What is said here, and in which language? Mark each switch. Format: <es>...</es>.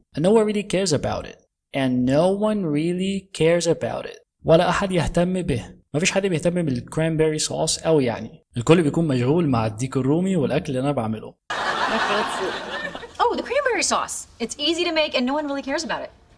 <en>And no one really cares about it. And no one really cares about it.</en> <ar>ولا أحد يهتم به. ما فيش حد بيهتم بالكرانبيري صوص أوي يعني. الكل بيكون مشغول مع الديك الرومي والأكل اللي أنا بعمله.</ar> <en>Oh, the cranberry sauce. It's easy to make and no one really cares about it.</en>